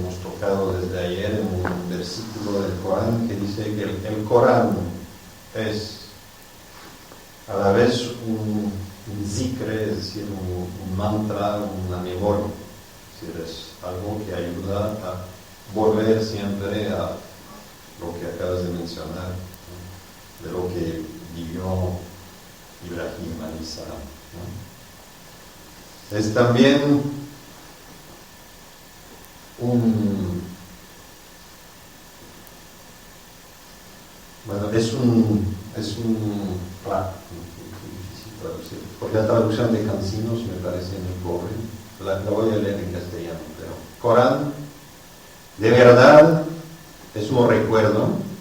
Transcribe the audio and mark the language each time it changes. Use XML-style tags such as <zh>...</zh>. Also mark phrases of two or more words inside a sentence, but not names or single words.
<es>hemos tocado desde ayer en un versículo del Corán que dice que el Corán es a la vez un zikre, es decir, un mantra, una memoria, es decir, es algo que ayuda a volver siempre a lo que acabas de mencionar, ¿no? De lo que vivió Ibrahim</es> <ar>عليه السلام,</ar> <es>¿no? Es también claro, difícil traducir, porque la traducción de Cancinos me parece muy pobre, la voy a leer en castellano, pero Corán, de verdad, es un recuerdo</es>